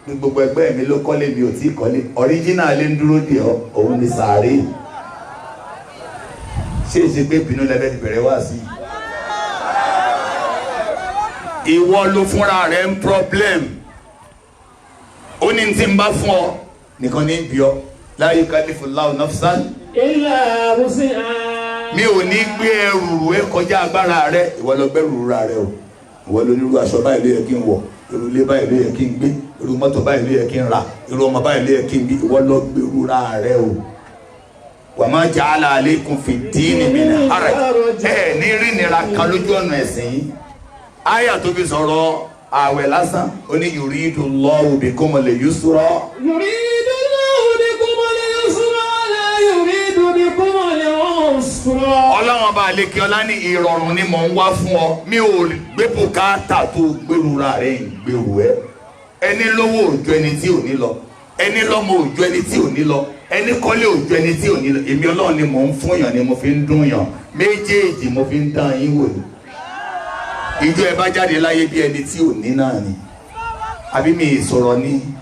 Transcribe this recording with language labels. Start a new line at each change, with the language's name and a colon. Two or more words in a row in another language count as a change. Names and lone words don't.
Yoruba: ní gbogbo ẹgbẹ́ mi ló kọ́lé mi ò tí kọ́lé original lè ń dúró dè ọ́ òun ni sàárè ṣé èsì pé bínú lẹ́fẹ́ ti bẹ̀rẹ̀ wá sí ìwọ ló fúnra rẹ̀ ń problem ó ní tí ń bá fún ọ nìkan ní bí ọ
Arabic: لا يكلف الله نفسا إلا وسعها.
Yoruba: mi ò ní gbé ẹrù ẹ kọjá agbára rẹ ìwọ lọ gbẹrù ra rẹ o ìwọ ló nírú aṣọ báyìí ló yẹ kí n wọ irú ilé báyìí ló yẹ kí n gbé irú mọ́tò báyìí ló yẹ kí n ra irú ọmọ báyìí ló yẹ kí n bí ìwọ lọ gbẹrù ra rẹ o
Arabic: وما جعل عليكم في الدين من حرج
Yoruba: ẹ ní rí nira kan lójú ọ̀nà ẹ̀sìn yìí àyà tó fi sọ̀rọ̀ àwẹ̀ lásán ó ní
Arabic: يريد الله بكم اليسر. يريد الله بكم اليسر لا يريد بكم العسر.
Yoruba: ọlọ́run ọba àlekè ọlá ní ìrọ̀rùn ni mò ń wá fún ọ mi ò gbé bùkátà tó gbèrúra rẹ̀ gbèrú ẹ ẹni lówó òjò ẹni tí ò ní lọ ẹni lọ́mọ òjò ẹni tí ò ní lọ ẹni kọ́lé òjò ẹni tí ò ní lọ èmi ọlọ́run ni mò ń fún yàn ni mo fi ń dún yàn méjèèjì mo fi ń dán yín wò ní ìjọ ẹ bá jáde láyé bí ẹni tí ò ní náà ni àbí mi ìsọ̀rọ̀ ní